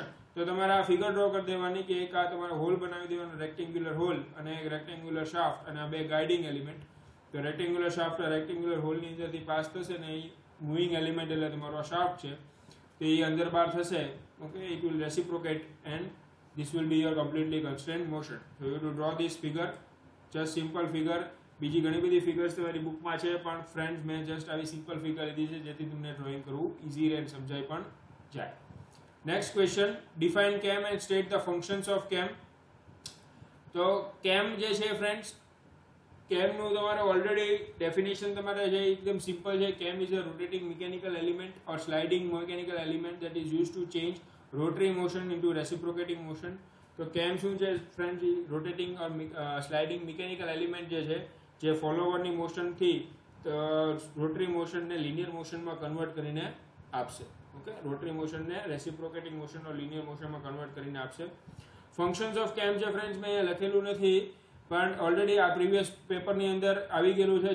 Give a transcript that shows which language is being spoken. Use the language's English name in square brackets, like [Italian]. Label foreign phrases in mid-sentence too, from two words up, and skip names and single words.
[Gujarati] તો તમારે આ [English] figure draw [Gujarati] કરી દેવાની કે એક આ તમારે હોલ બનાવી દેવાનો, [English] rectangular hole [Gujarati] અને એક [English] rectangular shaft [Gujarati] અને આ બે [English] guiding element. [Gujarati] તો [English] rectangular shaft rectangular holeની [Gujarati] અંદરથી પાસ થશે ને એ [English] moving element [Gujarati] એટલે તમારો શાફ્ટ છે તો એ અંદર બહાર થશે. [English] Okay. It will reciprocate and this will be your completely constrained motion. So you have to draw this figure, just simple figure. [Gujarati] બીજી ઘણી બધી ફિગર્સ તમારી બુકમાં છે પણ ફ્રેન્ડ્સ મેં જસ્ટ આવી [English] simple figure [Gujarati] લીધી છે જેથી તમને ડ્રોઈંગ કરવું ઇઝી રહે, સમજાય પણ જાય. [English] Next question, define cam and state the functions of cam. [Gujarati] તો કેમ જે છે ફ્રેન્ડ્સ, કેમનું તમારે [English] already definition [Gujarati] તમારે છે એકદમ સિમ્પલ છે. [English] Cam is a rotating mechanical element or sliding mechanical element that is used to change rotary motion into reciprocating motion. [Gujarati] તો કેમ શું છે ફ્રેન્ડ, [English] rotating or sliding mechanical element [Gujarati] જે છે જે [English] followerની motionથી rotary motionને linear motionમાં convert [Gujarati] કરીને આપશે. ઓકે. [English] rotary motionને reciprocating motion or linear motionમાં convert [Gujarati] કરીને આપશે. [English] functions of cam [Gujarati] છે ફ્રેન્ડ્સ મેં અહીંયા લખેલું નથી પણ ઓલરેડી આ [English] previous paperની [Gujarati] અંદર આવી ગયેલું છે.